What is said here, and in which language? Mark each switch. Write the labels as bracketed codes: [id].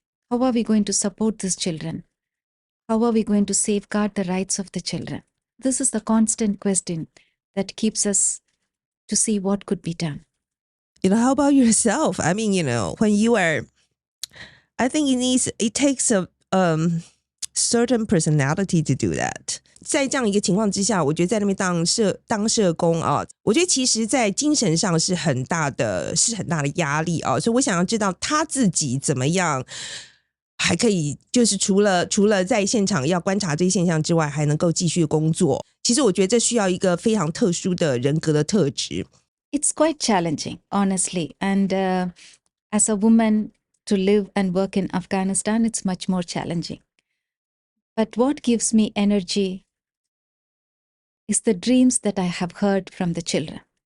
[en] How are we going to support these children? How are we going to safeguard the rights of the children? This is the constant question that keeps us to see what could be done. How about yourself? I mean, when you are, I think it takes a certain personality to do that. [zh] 在这样一个情况之下，我觉得在那边当社工我觉得其实在精神上是很大的压力所以我想要知道他自己怎么样还可以就是除了在现场要观察这些现象之外，还能够继续工作。其实我觉得这需要一个非常特殊的人格的特质。 [en] It's quite challenging, honestly. And as a woman to live and work in Afghanistan, it's much more challenging. But what gives me energy is the dreams that I have heard from the children.